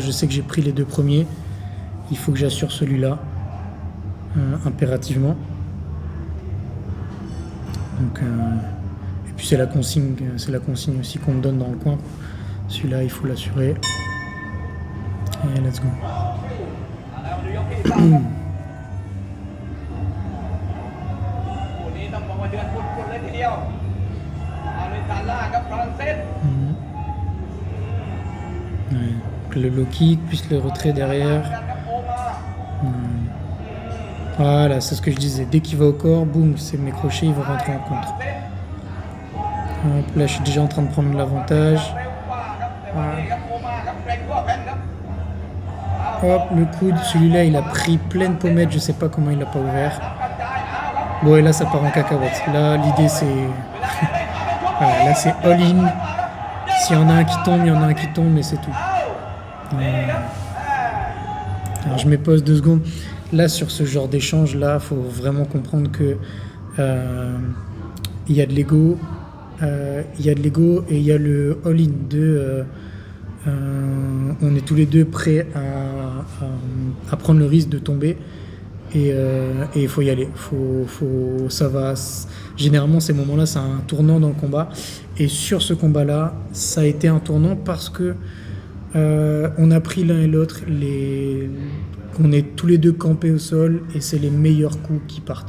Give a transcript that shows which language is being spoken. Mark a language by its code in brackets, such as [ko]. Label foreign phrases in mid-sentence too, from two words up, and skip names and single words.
[fr] Je sais que j'ai pris les 2 premiers. Il faut que j'assure celui-là impérativement. Donc et puis c'est la consigne aussi qu'on me donne dans le coin. Celui-là, il faut l'assurer. [en] Et let's go. [th] แล้วดูยกที่ 3ครับคู่นี้ต้องบอกว่าเดือดปุดๆเลยทีเดียวเอาเลยซาร่ากับฟรานซิส [fr] Ouais. Donc le low kick, puis le retrait derrière. [th] กันครับโอมา [fr] Voilà, c'est ce que je disais. Dès qu'il va au corps, boum, c'est mes crochets, ils vont rentrer en contre. Hop, là, je suis déjà en train de prendre l'avantage. [th] เร็วกว่าครับแต่ว่านี่ครับโอมาครับแกร่งกว่าแพนครับ [fr] Hop, le coude, celui-là, il a pris pleine pommette, je sais pas comment il l'a pas ouvert. Bon, et là, ça part en cacahuète. Là, l'idée, c'est... Voilà, là, c'est all-in. S'il y en a un qui tombe, il y en a un qui tombe, mais c'est tout. Alors, je me pose 2 secondes. Là, sur ce genre d'échange-là, il faut vraiment comprendre que il y a de l'ego. Il y a de l'ego et il y a le all-in de... on est tous les deux prêts à prendre le risque de tomber et il faut y aller. Ça va. Généralement, ces moments-là, c'est un tournant dans le combat. Et sur ce combat-là, ça a été un tournant parce que on a pris l'un et l'autre, on est tous les deux campés au sol et c'est les meilleurs coups qui partent.